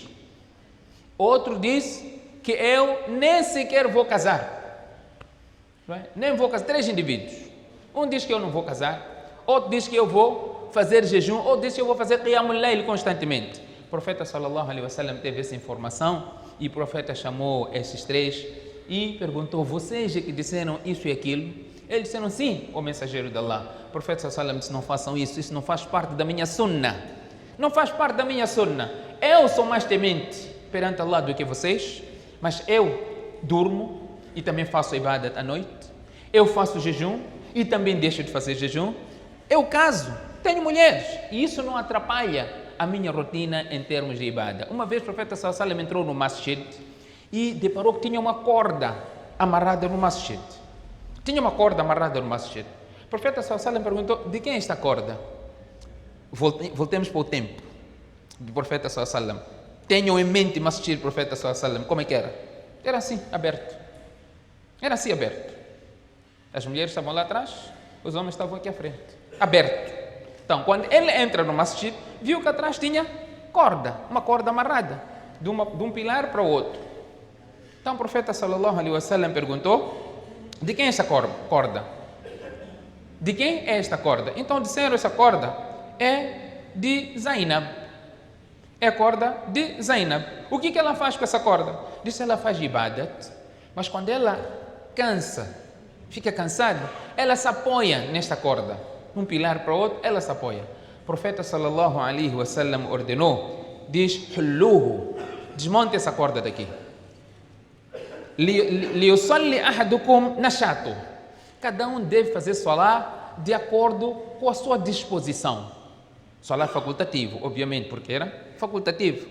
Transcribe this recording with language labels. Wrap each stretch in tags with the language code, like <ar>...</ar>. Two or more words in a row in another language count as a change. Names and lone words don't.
<pt>Outro disse que eu nem sequer vou casar. Nem vou casar. 3 indivíduos. Um diz que eu não vou casar, outro diz que eu vou fazer jejum, outro diz que eu vou fazer</pt> <ar>قيام الليل</ar> <pt>constantemente. O profeta</pt> <ar>صلى الله عليه وسلم</ar> <pt>teve essa informação e o profeta chamou esses 3 e perguntou: vocês é que disseram isso e aquilo? Eles disseram: sim, o mensageiro de Allah. O profeta</pt> <ar>صلى الله عليه وسلم</ar> <pt>disse: não façam isso não faz parte da minha sunnah. Não faz parte da minha sunnah. Eu sou mais temente perante Allah do que vocês, mas eu durmo e também faço ibadat à noite. Eu faço jejum e também deixo de fazer jejum. Eu caso, tenho mulheres e isso não atrapalha a minha rotina em termos de ibada. Uma vez o profeta</pt> <ar>صلى الله عليه وسلم</ar> <pt>entrou no masjid e deparou que tinha uma corda amarrada no masjid. Tinha uma corda amarrada no masjid. O profeta</pt> <ar>صلى الله عليه وسلم</ar> <pt>perguntou: de quem é esta corda? Voltemos para o tempo do profeta</pt> <ar>صلى الله عليه وسلم.</ar> <pt>Tenham em mente masjid, profeta</pt> <ar>صلى الله عليه وسلم,</ar> <pt>como é que era? Era assim, aberto. Era assim, aberto. As mulheres estavam lá atrás, os homens estavam aqui à frente, aberto. Então, quando ele entra no masjid, viu que atrás tinha corda, uma corda amarrada, de um pilar para o outro. Então, o profeta</pt> <ar>صلى الله عليه وسلم</ar> <pt>perguntou: de quem é essa corda? De quem é esta corda? Então, disseram: essa corda é de Zainab. É a corda de Zainab. O que ela faz com essa corda? Disse: ela faz ibadat, mas quando ela cansa, fica cansada, ela se apoia nesta corda, um pilar para o outro, ela se apoia. O profeta</pt> <ar>صلى الله عليه وسلم</ar> <pt>ordenou, diz: hulluhu, desmonte essa corda daqui.</pt> <ar>ليصل أحدكم نشاطه.</ar> <pt>Cada um deve fazer salá de acordo com a sua disposição. Salá facultativo, obviamente, porque era facultativo.</pt>